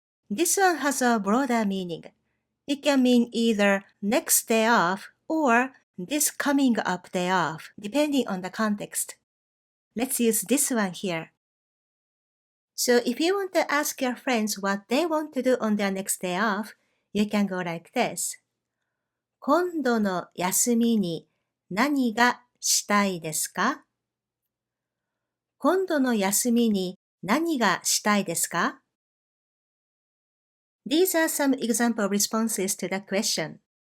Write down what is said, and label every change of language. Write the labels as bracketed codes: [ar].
[en] This one has a broader meaning. It can mean either next day off or this coming up day off, depending on the context. Let's use this one here. So if you want to ask your friends what they want to do on their next day off, you can go like this. [ja] 今度の休みに何がしたいですか? 今度の休みに何がしたいですか? [en] These are some example responses to the question.